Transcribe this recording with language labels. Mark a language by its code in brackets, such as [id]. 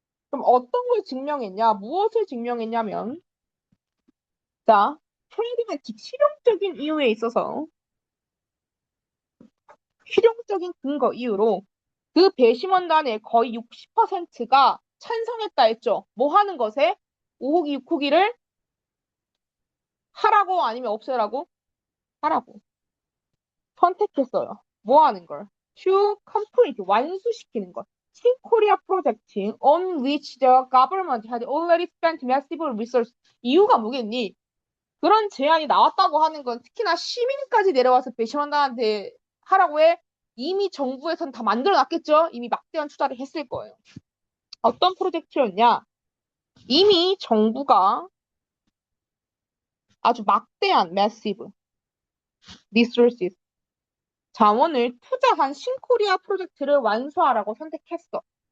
[ko] 그럼 어떤 걸 증명했냐? 무엇을 증명했냐면 자, 프라그마틱 실용적인 이유에 있어서 실용적인 근거 이유로 그 배심원단의 거의 60%가 찬성했다 했죠. 뭐 하는 것에? 5호기, 6호기를 하라고 아니면 없애라고? 하라고. 선택했어요. 뭐 하는 걸? To complete, 완수시키는 것. [en] 신코리아 프로젝트 on which the government had already spent massive resources. [ko] 이유가 뭐겠니? 그런 제안이 나왔다고 하는 건 특히나 시민까지 내려와서 배심원단한테 하라고 해. 이미 정부에선 다 만들어놨겠죠? 이미 막대한 투자를 했을 거예요. 어떤 프로젝트였냐? 이미 정부가 아주 막대한 [en] massive resources [ko] 자원을 투자한 신코리아 프로젝트를 완수하라고 선택했어.